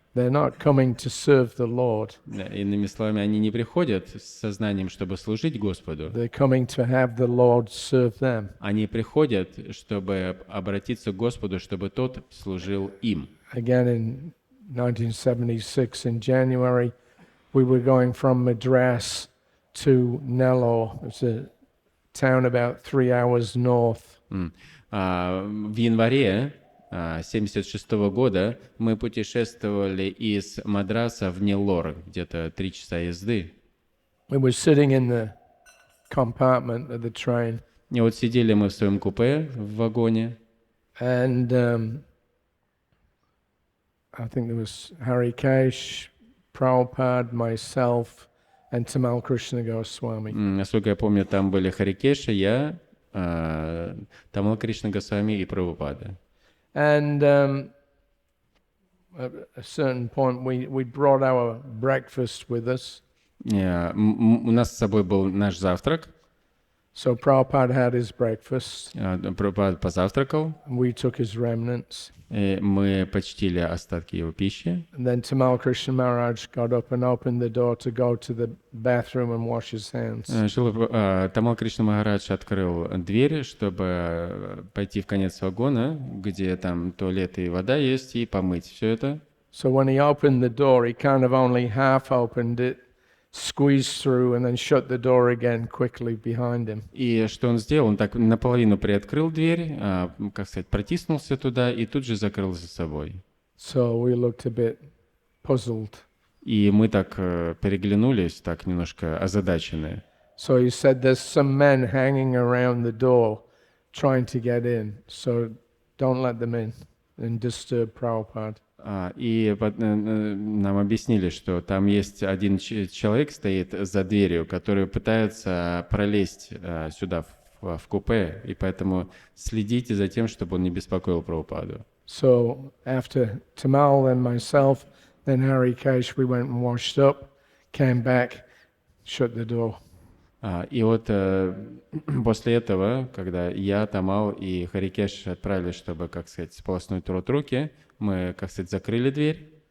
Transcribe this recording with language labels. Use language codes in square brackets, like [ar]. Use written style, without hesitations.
[en] They're not coming to serve the Lord. [ru] Иными словами, они не приходят с сознанием, чтобы служить Господу. [en] They're coming to have the Lord serve them. [ru] Они приходят, чтобы обратиться к Господу, чтобы тот служил им. [en] Again, in 1976, in January, we were going from Madras to Nellore. It's a town about 3 hours north. [ru] В январе 1976 года мы путешествовали из Мадраса в Неллор, где-то 3 часа езды. [en] We were sitting in the compartment of the train, [ru] И вот сидели мы в своем купе в вагоне, [en] and I think there was Harry Kesh, Prabhupada, myself, and Tamal Krishna Goswami. [ru] Насколько я помню, там были Харикеша, я, Тамал Кришна Госвами и Прабхупада. [en] And at a certain point, we brought our breakfast with us. [ru] У нас с собой был наш завтрак. [en] So Prabhupada had his breakfast. [ru] Прабхупада позавтракал. [en] We took his remnants. [ru] И мы почтили остатки его пищи. [en] And then Tamal Krishna Maharaj got up and opened the door to go to the bathroom and wash his hands. [ru] Тамал Кришна Махарадж открыл дверь, чтобы пойти в конец вагона, где там туалет и вода есть, и помыть все это. [en] So when he opened the door, he kind of only half opened it, squeezed through, and then shut the door again quickly behind him. [ru] И что он сделал? Он так наполовину приоткрыл дверь, как сказать, протиснулся туда и тут же закрыл за собой. [en] So we looked a bit puzzled. [ru] И мы так переглянулись, так немножко озадаченные. [en] So he said, "There's some men hanging around the door, trying to get in. So don't let them in and disturb Prabhupada." [ru] И нам объяснили, что там есть один человек стоит за дверью, который пытается пролезть сюда в купе, и поэтому следите за тем, чтобы он не беспокоил Прабхупаду. [en] So after Tamal and myself, then Harry Kesh, we went and washed up, came back, shut the door. [ru] И вот после этого, когда я, Тамал и Харикеш отправились, чтобы, как сказать, сполоснуть рот руки, мы, как сказать, закрыли дверь.